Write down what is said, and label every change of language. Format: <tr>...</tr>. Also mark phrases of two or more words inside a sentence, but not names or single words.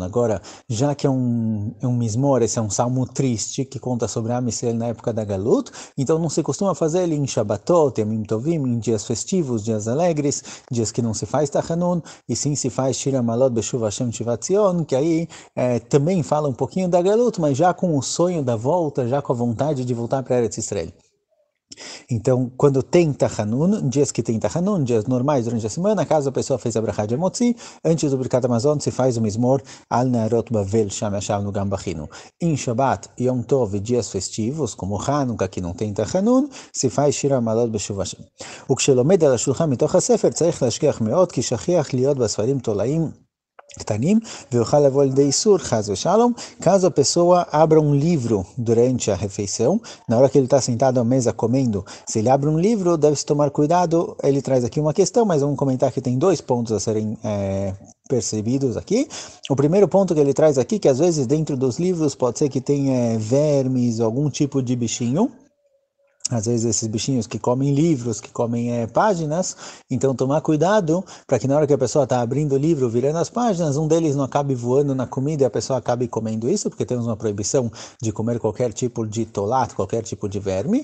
<pt>Agora, já que é um mismor, esse é um salmo triste, que conta sobre a Israel na época da Galut, então não se costuma fazer ele em Shabbatot, Tovim, em dias festivos, dias alegres, dias que não se faz Tachanun, e sim se faz</pt> <he>שיר המעלות בשוב השם שיבת ציון,</he> <pt>que aí também fala um pouquinho da Galut, mas já com o sonho da volta, já com a vontade de voltar para Eretz Israel. Então, quando tem Tachanun, dias que tem Tachanun, dias normais durante a semana, caso a pessoa fez a brachá de Motzi, antes do</pt> <he>ברכת המזון</he> <pt>se faz o</pt> <he>מזמור על נהרות בבל שם ישבנו גם בכינו.</he> <pt>Em Shabbat,</pt> <he>יום טוב</he> <pt>e dias festivos, como Hanukkah, que não tem Tachanun, se faz</pt> <he>שיר המעלות בשוב השם. וכשלומד על השולחן מתוך הספר צריך להשגיח מאוד, כי שכיח להיות בספרים תולעים קטנים, ויוכל לבוא לידי איסור, חס ושלום,</he> <pt>caso a pessoa abra um livro durante a refeição, na hora que ele está sentado à mesa comendo, se ele abre um livro, deve-se tomar cuidado. Ele traz aqui uma questão, mas vamos comentar que tem 2 pontos a serem percebidos aqui. O primeiro ponto que ele traz aqui, que às vezes dentro dos livros pode ser que tenha vermes, algum tipo de bichinho, às vezes esses bichinhos que comem livros, que comem páginas, então tomar cuidado para que na hora que a pessoa está abrindo o livro, virando as páginas, um deles não acabe voando na comida e a pessoa acabe comendo isso, porque temos uma proibição de comer qualquer tipo de tolat, qualquer tipo de verme.</pt>